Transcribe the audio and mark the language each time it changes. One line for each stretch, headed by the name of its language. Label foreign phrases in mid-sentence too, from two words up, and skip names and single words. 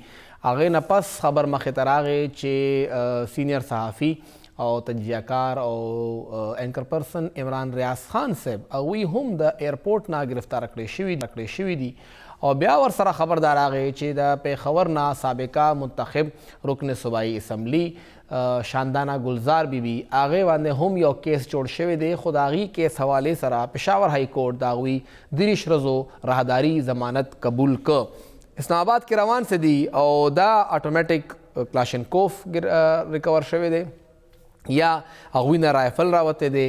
Pashto: هغې نه پس خبر مخې ته راغی چې سینئر صحافي او تجزیه‌کار او
English: anchor person
Pashto: عمران ریاض خان صاحب هغوی هم د ایرپورټ نه گرفتاره کړی شوي دي او بیا ورسره خبردار راغی چې د پیښور نه سابقه منتخب رکن صوبایي اسمبلی شاندانه گلزار بی بی هغې باندې هم یو کیس جوړ شوی دی خو د هغې کیس حوالې سره پېښور
English: High Court
Pashto: د هغوی 30 ورځو راهداري ضمانت قبول که. اسلام آباد کې روان څه دي او دا اټومیټک کلاشنکوف ریکور شوی دی یا هغوی نه رایفل راوتی دی.